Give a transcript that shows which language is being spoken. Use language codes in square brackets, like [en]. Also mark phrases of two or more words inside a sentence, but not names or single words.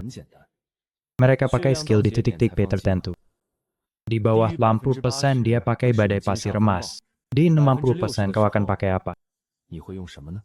[zh] 很简单， [id] Mereka pakai skill di titik-titik P tertentu. Di bawah 80% dia pakai badai pasir emas. Di 60% kau akan pakai apa? [zh] 你会用什么呢？ [id] Di 60% kau akan pakai apa? [zh] 你会用什么呢？ [id] Di 60% kau akan pakai apa?